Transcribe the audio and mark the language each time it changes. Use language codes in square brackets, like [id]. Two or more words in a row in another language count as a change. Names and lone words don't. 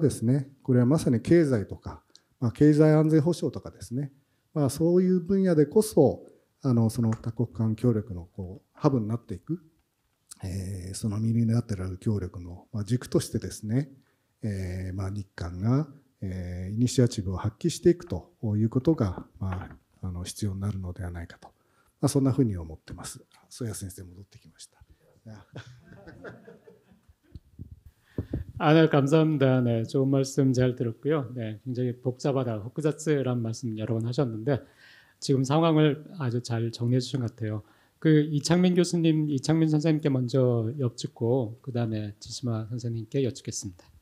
[ja] ですね、これはまさに経済とか、経済安全保障とかですね、そういう分野でこそその多国間協力のハブになっていく、そのミニラテラル協力の軸としてですね、日韓がイニシアチブを発揮していくということが必要になるのではないかと、そんなふうに思ってます。曽谷先生戻ってきました。 [ko] 네, 감사합니다. 네, 좋은 말씀 잘 들었고요. 네, 굉장히 복잡하다, 複雑란 말씀 여러 번 하셨는데 지금 상황을 아주 잘 정리해 주신 것 같아요. 이창민 교수님, 이창민 선생님께 먼저 여쭙고 그 다음에 지시마 선생님께 여쭙겠습니다.